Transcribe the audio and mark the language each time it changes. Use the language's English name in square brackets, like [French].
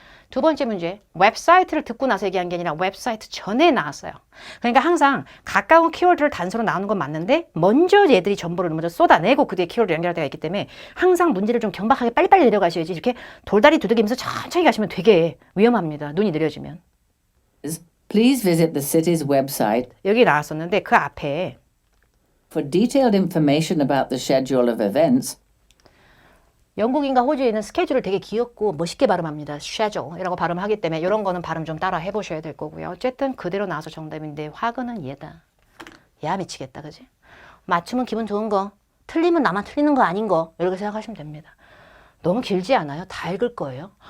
[Korean] 두 번째 문제, 웹사이트를 듣고 나서 얘기한 게 아니라 웹사이트 전에 나왔어요. 그러니까 항상 가까운 키워드를 단서로 나오는 건 맞는데 먼저 얘들이 정보를 먼저 쏟아내고 그 뒤에 키워드 연결되어 있기 때문에 항상 문제를 좀 경박하게 빨리빨리 내려가셔야지 이렇게 돌다리 두들기면서 천천히 가시면 되게 위험합니다. 눈이 느려지면. [English] Please visit the city's website [Korean] 여기 나왔었는데 그 앞에 [English] for detailed information about the schedule of events. [Korean] 영국인과 호주인은 스케줄을 되게 귀엽고 멋있게 발음합니다. schedule이라고 발음하기 때문에 이런 거는 발음 좀 따라 해보셔야 될 거고요. 어쨌든 그대로 나와서 정답인데 화근은 얘다. 야 미치겠다 그지? 맞추면 기분 좋은 거, 틀리면 나만 틀리는 거 아닌 거 이렇게 생각하시면 됩니다. 너무 길지 않아요? 다 읽을 거예요.